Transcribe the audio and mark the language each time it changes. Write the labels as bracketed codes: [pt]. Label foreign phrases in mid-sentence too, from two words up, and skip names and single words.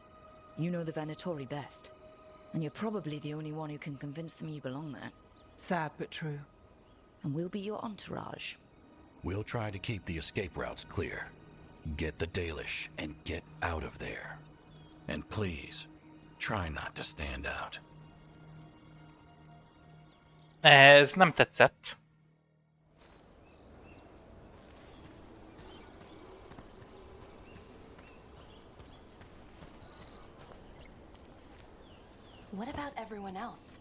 [en] You know the Venatori best. And you're probably the only one who can convince them you belong there. Sad but true. And we'll be your entourage. We'll try to keep the escape routes clear. Get the Dalish and get out of there. And please, try not to stand out. [hu] Ez nem tetszett. [en] What about everyone else?